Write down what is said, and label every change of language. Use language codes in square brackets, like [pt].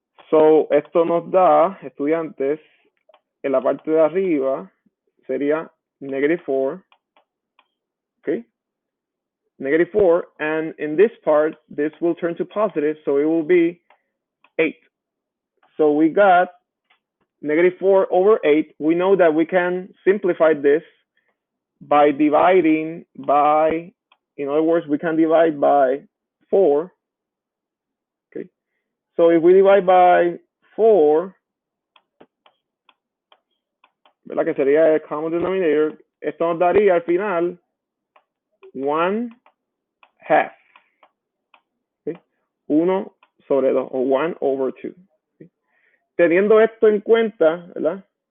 [es] So esto nos da, estudiantes, en la parte de arriba sería -4, okay? [en] -4, and in this part, this will turn to positive, so it will be 8. So we got -4 over 8. We know that we can simplify this by dividing by, in other words, we can divide by 4. Okay. So if we divide by 4, ¿verdad? [es] Que sería el common denominator, esto nos daría al final 1/2. Okay. 1 sobre 2 o [en] 1 over 2. [es] Okay. Teniendo esto en cuenta, ¿verdad?